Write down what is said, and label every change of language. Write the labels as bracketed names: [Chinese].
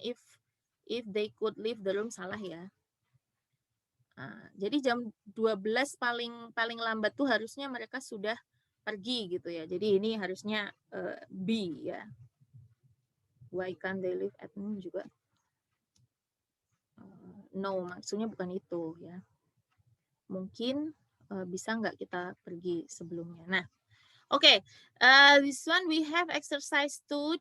[English] If they could leave the room, [Indonesian] salah ya. Nah, jadi jam 12 paling lambat tuh harusnya mereka sudah pergi gitu ya. Jadi ini harusnya [English] be ya. Why can't they leave at noon juga? [Indonesian] No, maksudnya bukan itu ya. Mungkin bisa nggak kita pergi sebelumnya. Nah, oke. [English] This one we have exercise 2.